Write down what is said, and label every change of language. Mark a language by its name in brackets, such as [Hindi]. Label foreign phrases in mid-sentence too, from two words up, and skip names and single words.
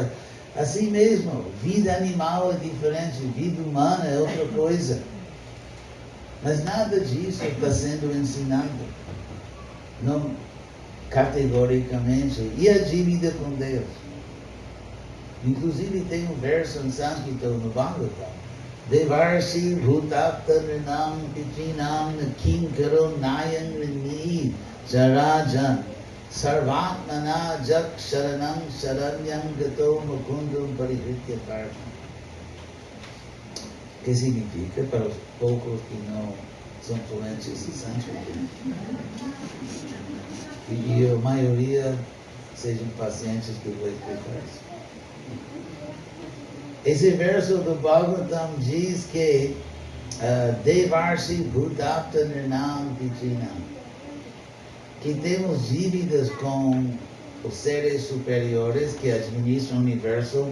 [Portuguese] Assim mesmo, vida animal é diferente, vida humana é outra coisa. Mas nada disso está sendo ensinado, não categoricamente. E a dívida com Deus? Inclusive tem um verso em sânscrito no Bhagavatam. [Sanskrit] देवर्षिभूताप्तनृणां पितॄणां किङ्करो नायम् ऋणी च राजन् सर्वात्मना यः शरणं शरण्यं गतो मुकुन्दं परिहृत्य कर्तम्. [Portuguese] Que significa, para os poucos que não são fluentes em sânscrito, e a maioria sejam pacientes que eu vou explicar isso. Esse verso do Bhagavatam diz que [Sanskrit] देवर्षि भूताप्त नृणां पितॄणां, [Portuguese] que temos dívidas com os seres superiores que administram o universo.